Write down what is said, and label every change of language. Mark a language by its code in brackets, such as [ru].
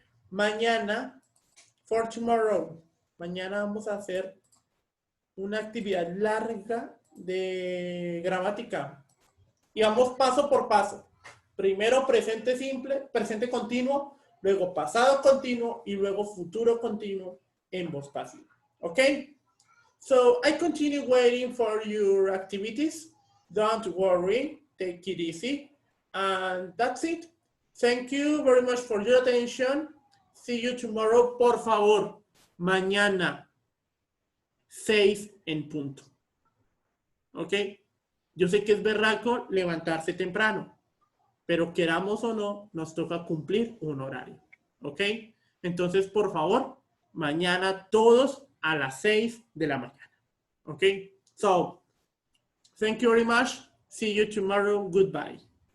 [es] Mañana, [en] for tomorrow, [es] mañana vamos a hacer una actividad larga de gramática y vamos paso por paso. Primero presente simple, presente continuo, luego pasado continuo y luego futuro continuo en voz pasiva. [en] Okay? So I continue waiting for your activities. Don't worry, take it easy. And that's it. Thank you very much for your attention. See you tomorrow. [es] Por favor, mañana 6 en punto. ¿Ok? Yo sé que es berraco levantarse temprano, pero queramos o no, nos toca cumplir un horario, ¿ok? Entonces, por favor, mañana todos a las 6 de la mañana, ¿ok? So, [en] Thank you very much. See you tomorrow. Goodbye.